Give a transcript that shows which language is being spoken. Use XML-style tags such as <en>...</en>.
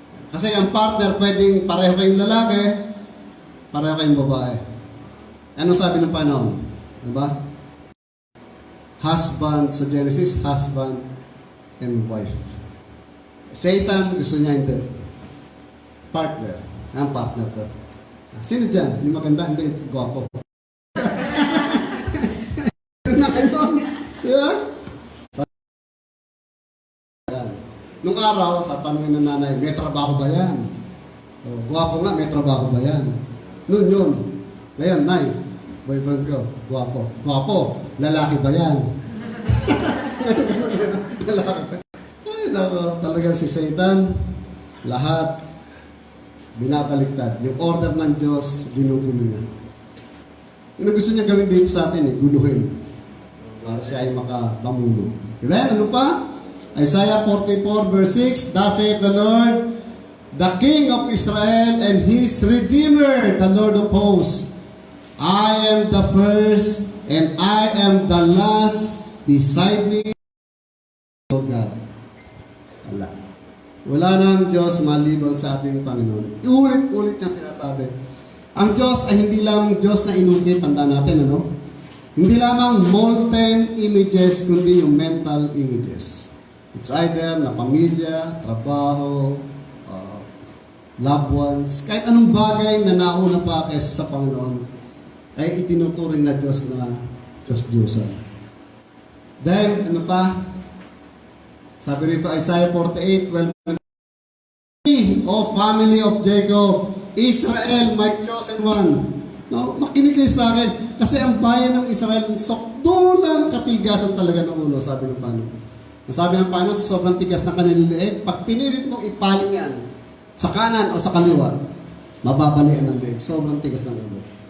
<tl>Kasi ang partner pwedeng pareho kayong lalaki, pareho kayong babae. Ano sabi ng panahon? Diba?</tl> <en>Husband, sa Genesis, husband and wife.</en> <tl>Satan, gusto niya hindi. Partner. Ang partner ko. Sino dyan? Yung maganda, hindi, gwapo. Na kayo? Diba? Nung araw, sa tanongin ng nanay, may trabaho ba yan? O, gwapo nga, may trabaho ba yan? Noon yun. Ngayon, nay, boyfriend ko, gwapo. Gwapo, lalaki ba yan? Lalaki. Ay, nako, talaga si Satan, lahat, binabaliktad. Yung order ng Diyos, ginugulo niya. Yung gusto niya gawin dito sa atin, guluhin. Para siya ay makapamulo. Then, ano pa?</tl> <en>Isaiah 44 verse 6, Thus saith the Lord, the King of Israel and His Redeemer, the Lord of hosts. I am the first and I am the last, beside me, O God.</en> <tl>Wala. Wala nang Diyos maliban sa ating Panginoon. Ulit-ulit niya sinasabi. Ang Diyos ay hindi lang Diyos na inukit, tanda natin, ano? Hindi lamang molten images, kundi yung</tl> <en>mental images. It's either</en> <tl>na pamilya, trabaho, loved ones, kahit anong bagay na nauna pa kaysa sa Panginoon, ay itinuturing na Diyos na Diyos-Diyosan. Then, ano pa? Sabi rito,</tl> <en>Isaiah 48:12, O family of Jacob, Israel, my chosen one.</en> <tl>No, makinig kayo sa akin. Kasi ang bayan ng Israel, sokdulang katigasan talaga ng ulo, sabi ng Panginoon. Sabi ng Panginoon, sobrang tigas na kanilang leeg, pag pinilit mo ipaling yan, sa kanan o sa kaliwa, mababalian ng leeg. Sobrang tigas ng ulo.</tl>